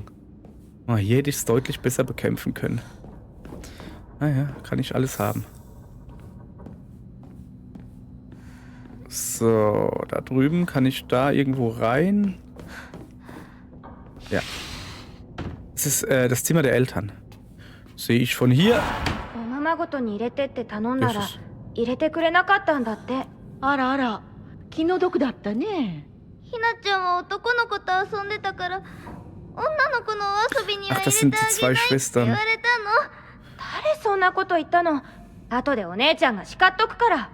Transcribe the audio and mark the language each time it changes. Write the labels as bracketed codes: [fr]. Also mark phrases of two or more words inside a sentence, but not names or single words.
[de] Oh, hier hätte ich es deutlich besser bekämpfen können. Naja, kann ich alles haben. So, da drüben kann ich da irgendwo rein. Ja. Das ist das Zimmer der Eltern. Sehe ich von hier. [ja] おままごとに入れてって頼んだら [de] Jesus. [ja] 入れてくれなかったんだって。あらあら、気の毒だったね。ひなちゃんは男の子と遊んでたから女の子のお遊びには [de] Ach, [ja] 入 [de] das [ja] れ [de] sind [ja] て [de] die [ja] あげ [de] zwei [ja] ないって言 [de] Schwestern. [ja] われたの。誰そんなこと言ったの。後でお姉ちゃんが叱っとくから。